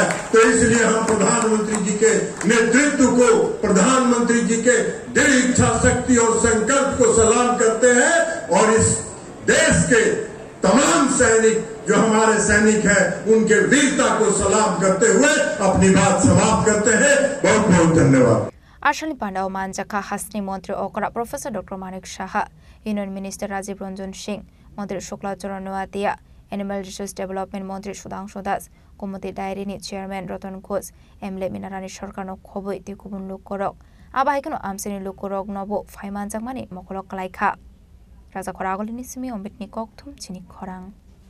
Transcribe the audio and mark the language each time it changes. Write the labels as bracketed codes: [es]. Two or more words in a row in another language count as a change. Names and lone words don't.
[hi] तो इसलिए हम प्रधानमंत्री जी के नेतृत्व को, प्रधानमंत्री जी के दृढ़ इच्छा शक्ति और संकल्प को सलाम करते हैं और इस देश के तमाम सैनिक जो हमारे सैनिक हैं उनके वीरता को सलाम करते हुए अपनी बात समाप्त करते हैं। बहुत बहुत धन्यवाद। [trp] आशनी पांडाव मानजाखा हासनी मंत्री ओकरा प्रोफेसर डॉक्टर मानिक शाह, [en] union minister [trp] राजीव रंजन सिंह, मंत्री शुक्लाचरण नोआतिया, [en] animal resource development [trp] मंत्री सुधांशु दास, कमिटी डायरीनि चेयरमैन रतन घोष, एमएलए मीनारानी सरकारनो खबै ति गुबुन लोकरक आबाहाइकनो आमसिनि लोकरक नबो फाइमानजाकमानि मखलक लाइखा राजा खरागलिनि सिमी अम्बिकनि ककथुम चिनि खरां।